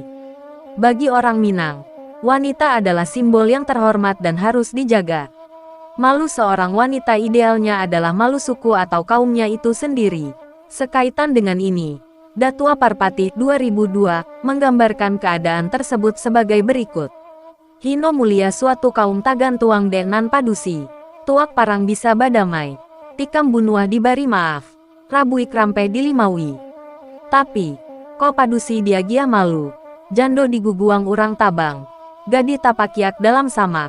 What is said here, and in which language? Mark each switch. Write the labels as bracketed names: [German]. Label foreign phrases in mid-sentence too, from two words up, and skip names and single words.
[Indonesian] Bagi orang Minang, wanita adalah simbol yang terhormat dan harus dijaga. Malu seorang wanita idealnya adalah malu suku atau kaumnya itu sendiri. Sekaitan dengan ini, Datua Parpati 2002 menggambarkan keadaan tersebut sebagai berikut. [Minangkabau] Hino mulia suatu kaum tagantuang denan padusi, tuak parang bisa badamai, tikam bunuah dibari maaf, rabui krampe dilimaui. Tapi, ko padusi diagia malu, jando diguguang urang tabang, gadi tapakiak dalam samak.